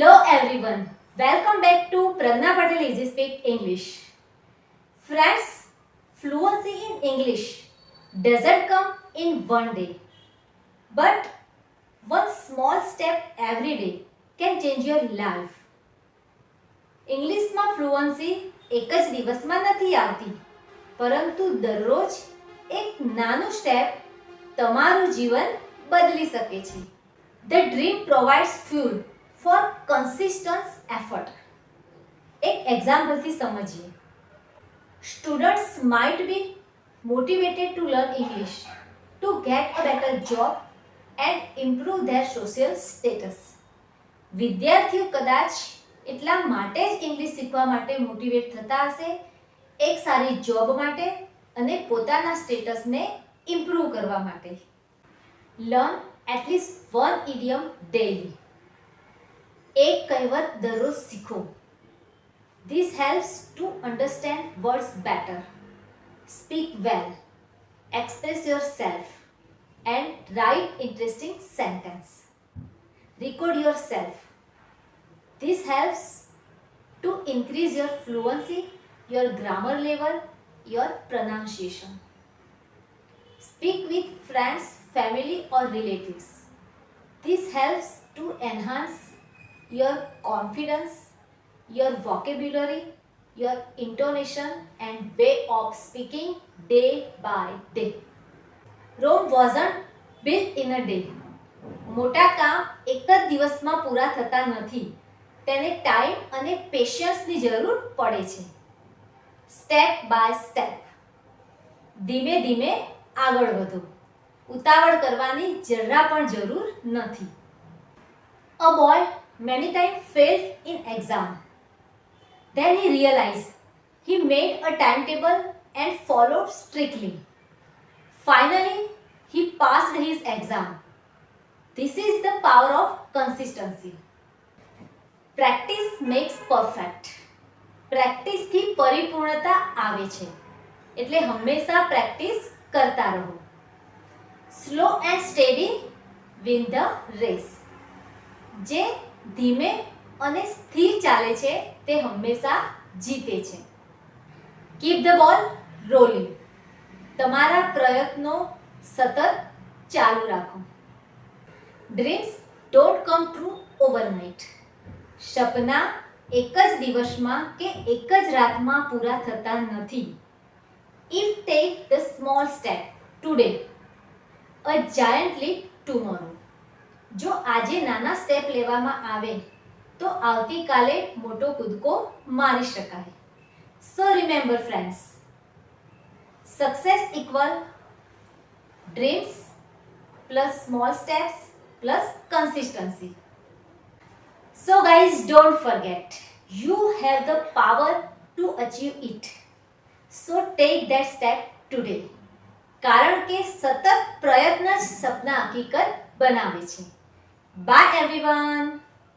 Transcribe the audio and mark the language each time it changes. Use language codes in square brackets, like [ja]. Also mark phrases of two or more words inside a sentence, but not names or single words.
[en] everyone, welcome back to Pragna Patel Easy Speak English. Friends, fluency in English doesn't come in one day, but one small step every day can change your life. [gu] ઇંગ્લિશમાં ફ્લુઅન્સી એક જ દિવસમાં નથી આવતી, પરંતુ દરરોજ એક નાનું સ્ટેપ તમારું જીવન બદલી શકે છે. [en] The dream provides fuel for consistent effort. [gu] એક એક્ઝામ્પલથી સમજીએ. [en] Students might be motivated to learn English to get a better job and improve their social status. [gu] વિદ્યાર્થીઓ કદાચ એટલા માટે જ ઇંગ્લિશ શીખવા માટે મોટિવેટ થતા હશે એક સારી જોબ માટે અને પોતાના સ્ટેટસને ઇમ્પ્રૂવ કરવા માટે. [en] લર્ન at least one idiom daily. [gu] એક કહેવત દરરોજ શીખો. [en] This helps to understand words better, speak well, express yourself, and write interesting sentence. Record yourself. This helps to increase your fluency, your grammar level, your pronunciation. Speak with friends, family or relatives. This helps to enhance your confidence, your vocabulary, your intonation and way of speaking day by day. Rome wasn't built in a day. [gu] મોટા કામ એક જ દિવસમાં પૂરા થતા નથી. તેને ટાઈમ અને પેશન્સની જરૂર પડે છે. [en] step by step, [gu] ધીમે ધીમે આગળ વધો. ઉતાવળ કરવાની જરા પણ જરૂર નથી. [en] A boy many times failed in exam. Then he realized he made a timetable and followed strictly. Finally, he passed his exam. This is the power of consistency. Practice makes perfect. [gu] પ્રેક્ટિસથી પરિપૂર્ણતા આવે છે, એટલે હંમેશા પ્રેક્ટિસ કરતા રહો. [en] slow and steady win the race. [gu] જે ધીમે અને સ્થિર ચાલે છે તે હંમેશા જીતે છે. [en] keep the ball rolling. [gu] તમારા પ્રયત્નો સતત ચાલુ રાખો. [en] dreams don't come true overnight. [gu] સપના એક જ દિવસમાં કે એક જ રાતમાં પૂરા થતા નથી. [en] If take the small step today, a giant leap tomorrow. [gu] જો આજે નાના સ્ટેપ લેવામાં આવે તો આવતીકાલે મોટો કૂદકો મારી શકાય. [en] So remember friends, success equal dreams plus small steps plus consistency. So guys, don't forget, you have the power to achieve it. So take that step today. [gu] કારણ કે સતત પ્રયત્ન જ સપના હકીકત બનાવે છે. [en] Bye everyone.